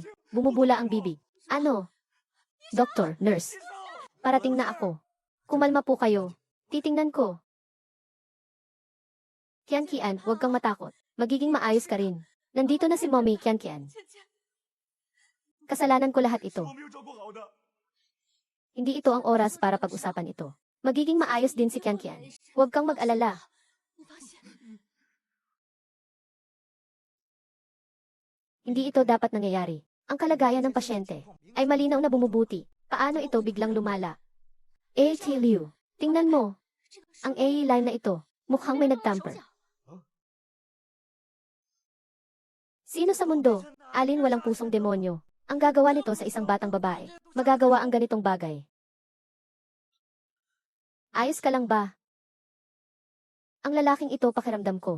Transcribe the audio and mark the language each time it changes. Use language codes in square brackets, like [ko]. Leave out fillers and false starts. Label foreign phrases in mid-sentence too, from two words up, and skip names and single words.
[tl] Bumubula ang bibig. Ano? Doktor, nurse. [zh] 医生， [tl] Parating na ako. Kumalma po kayo. Titingnan ko. Kian, huwag kang matakot. Magiging maayos ka rin. Nandito na si Mommy, Kian. [zh] 芊芊， [tl] Kasalanan ko lahat [zh] 是 [tl] ito. [zh] 我没有照顾好的。 [tl] Hindi ito ang oras para pag-usapan ito. Magiging maayos din si Kian. Huwag kang mag-alala. [zh] 我发现 [tl] Hindi ito dapat nangyayari. Ang kalagayan ng pasyente ay malinaw na bumubuti. Paano ito biglang lumala? A.T. Liu, tingnan mo. [zh] 这个 [tl] Ang A line na ito, mukhang may [zh] 手 [tl] nagtamper. [zh] 脚 [tl] Sino sa mundo? Alin walang pusong demonyo? Ang gagawa nito sa isang batang babae. Magagawa ang ganitong bagay. Ayos ka lang ba? Ang lalaking ito pakiramdam ko.